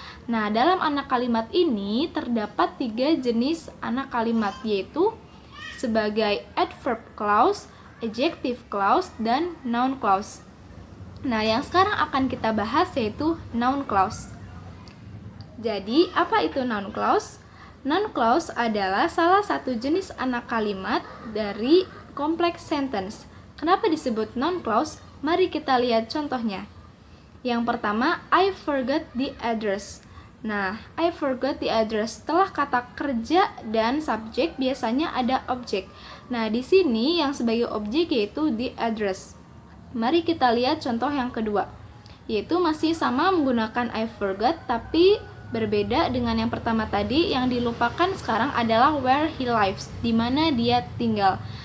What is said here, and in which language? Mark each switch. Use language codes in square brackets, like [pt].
[id] Nah, dalam anak kalimat ini terdapat 3 jenis anak kalimat, yaitu sebagai adverb clause, adjective clause, dan noun clause. Nah, yang sekarang akan kita bahas yaitu noun clause. Jadi, apa itu noun clause? Noun clause adalah salah satu jenis anak kalimat dari complex sentence. Kenapa disebut noun clause? Mari kita lihat contohnya. Yang pertama, [en] I forgot the address. Nah, I forgot the address. [id] Setelah kata kerja dan subjek biasanya ada objek. Nah, di sini yang sebagai objek yaitu the address. Mari kita lihat contoh yang kedua, yaitu masih sama menggunakan I forgot, tapi berbeda dengan yang pertama tadi. Yang dilupakan sekarang adalah [en] where he lives, [id] di mana dia tinggal.